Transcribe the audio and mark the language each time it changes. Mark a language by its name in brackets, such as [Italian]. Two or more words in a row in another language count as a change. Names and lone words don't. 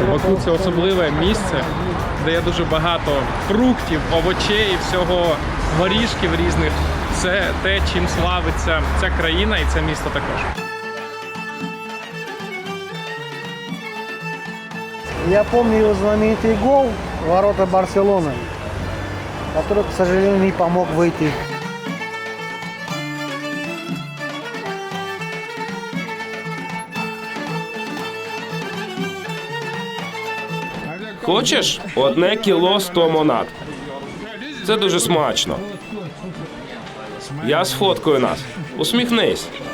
[Ukrainian] Баку – це особливе місце, де є дуже багато фруктів, овочей, всього, горішків різних. Це те, чим славиться ця країна і це місто також. [Russian] Я помню его знаменитый гол в ворота Барселоны, который, к сожалению, не помог выйти. [Ukrainian] Хочеш? 1 кіло 100 монат. Це дуже смачно. Я сфоткаю нас. Усміхнись.